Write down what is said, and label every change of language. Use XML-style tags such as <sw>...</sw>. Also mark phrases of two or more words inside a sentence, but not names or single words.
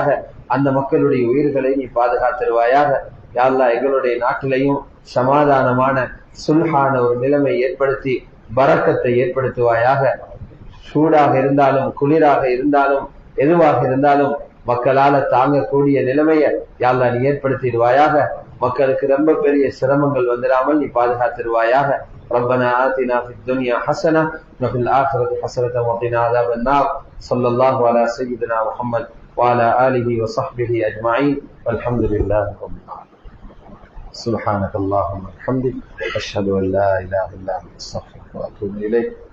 <ta>அந்த மக்களுடைய உயிர்களை நீ பாதுகாத்தருவாயாக.</ta> <ar>يا الله</ar> <ta>எங்களுடைய நாட்டிலையும் சமாதானமான சுல்ஹான ஒரு நிலைமை ஏற்படுத்தி பரக்கத்தை ஏற்படுத்துவாயாக. சூடாக இருந்தாலும் குளிராக இருந்தாலும் எதுவாக இருந்தாலும் மக்களால தாங்கக்கூடிய நிலைமையை</ta> <ar>يا الله</ar> <ta>நீ ஏற்படுத்திடுவாயாக. மக்களுக்கு ரொம்ப பெரிய சிரமங்கள் வந்துடாமல் நீ பாதுகாத்திருவாயாக.</ta> <ar>ربنا آتنا في الدنيا حسنة وفي الآخرة حسنة وقنا عذاب النار. صلى الله على سيدنا محمد وعلى آله وصحبه أجمعين والحمد لله رب العالمين. سبحانك اللهم وبحمدك أشهد أن لا إله إلا أنت أستغفرك وأتوب إليك.</ar>